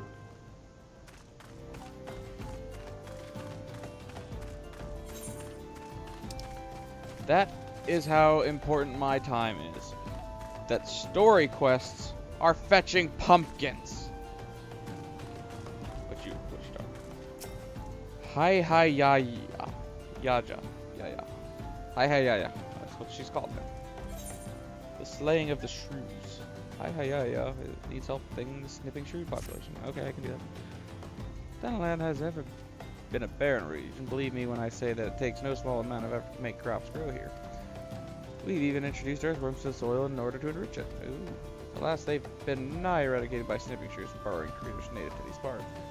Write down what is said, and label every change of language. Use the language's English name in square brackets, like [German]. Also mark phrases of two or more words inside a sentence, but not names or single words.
[English] That is how important my time is. That story quests are fetching pumpkins. What you start? Hi ya ya. Yaja. Ya ya. Hi ya ya. That's what she's called now. The slaying of the shrews. Hi ya ya. It needs help things snipping shrew population. Okay, I can do that. Thanalan has ever been a barren region. Believe me when I say that it takes no small amount of effort to make crops grow here. We've even introduced earthworms to the soil in order to enrich it. Ooh. Alas, they've been nigh eradicated by snipping shrews and burrowing creatures native to these parts.